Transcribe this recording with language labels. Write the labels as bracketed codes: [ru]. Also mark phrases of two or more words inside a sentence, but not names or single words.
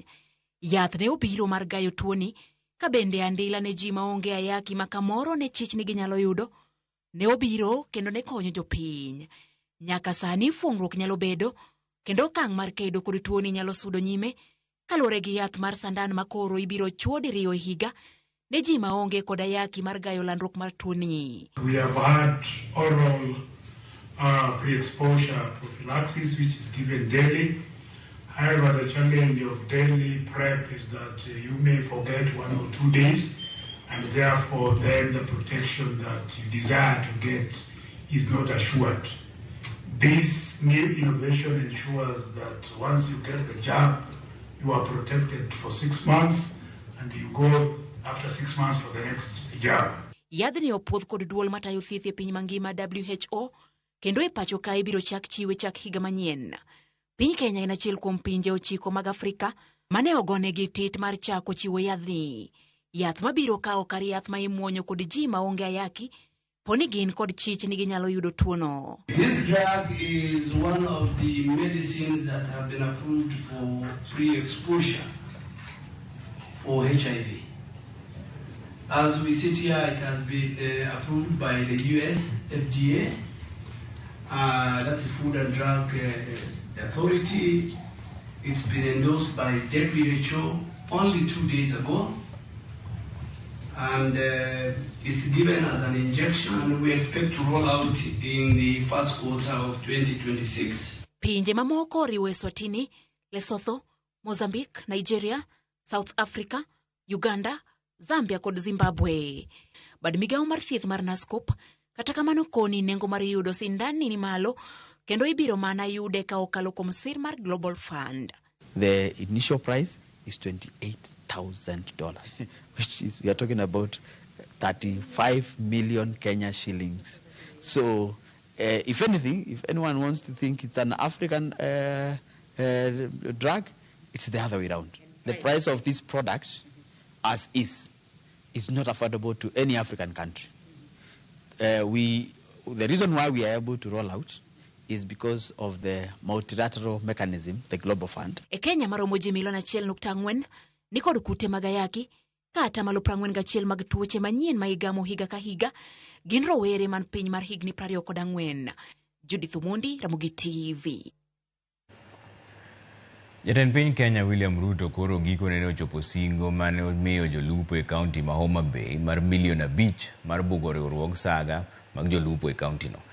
[luo] Yath ne obiro mar gayo tuoni, ka bende andila ne ji maonge ayaki ma kamoro ne chich ni ginyalo yudo, ne obiro kendo ne konyo jopiny. Nyaka sani fuong'ruok nyalo bedo, kendo okang' mar kedo kod tuoni nyalo sudo nyime, kaluwore gi yath mar sandan ma koro ibiro chuo diriyo e higa ne ji maonge kod ayaki mar gayo landruok mar tuoni. [en] We have had oral pre-exposure prophylaxis which is given daily. However, the challenge of daily PrEP is that you may forget 1 or 2 days, and therefore then the protection that you desire to get is not assured. This new innovation ensures that once you get the jab, you are protected for 6 months, and you go after 6 months for the next jab. [luo] Yadhni opuodh kod duol matayo thieth e piny mangima WHO, kendo e pacho ka ibiro chak chiwe chak higa manyien. Piny Kenya en achiel kuom pinje 9 mag Afrika mane ogone gi tit mar chako chiwo yadhni. yath mabiro kawo kar yath ma imuonyo kod ji maonge ayaki poni gin kod chich ni ginyalo yudo tuono. [en] This drug is one of the medicines that have been approved for pre-exposure for HIV. As we sit here, it has been approved by the US FDA, that is Food and Drug Authority. It's been endorsed by WHO only 2 days ago, and it's given as an injection, and we expect to roll out in the first quarter of 2026. [luo] Pinje mamoko riwo Eswatini, Lesotho, Mozambique, Nigeria, South Africa, Uganda, Zambia kod Zimbabwe. Bad migao mar thieth mar NASCOP kata kamano koni nengo mar yudo sindan ni malo kendo ibiro mana yude ka okalo kuom sir mar Global Fund. [en] The initial price is $28,000, which is, we are talking about 35 million Kenya shillings. So, if anything, if anyone wants to think it's an African drug, it's the other way around. The price of this product, as is not affordable to any African country. The reason why we are able to roll out is because of the multilateral mechanism, the Global Fund. [luo] E Kenya maromo ji milion 1.4 ni kod kute magayaki, kata malo 41 mag tuoche manyien ma igamo higa ka higa, gin rowere man piny mar higni 24. Judith Omondi, Ramogi TV. Jatend piny Kenya William Ruto koro giko ne ochopo singo mane omiyo jolupo e kaunti ma Homa Bay mar milion 5 mar bugo riwruog saga mag jolupo e kaunti no.